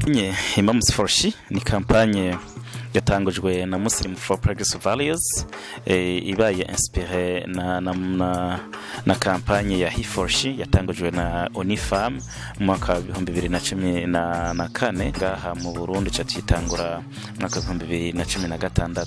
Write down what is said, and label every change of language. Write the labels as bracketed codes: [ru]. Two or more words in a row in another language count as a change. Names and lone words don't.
[rn] Imams for She ni kampanye yatangujwe na Muslim for Progressive Values, ibaye inspiré na kampanye ya He for She yatangujwe na Unifam mu mwaka wa 2014 ngaha mu Burundi cyatangura mu mwaka wa 2016.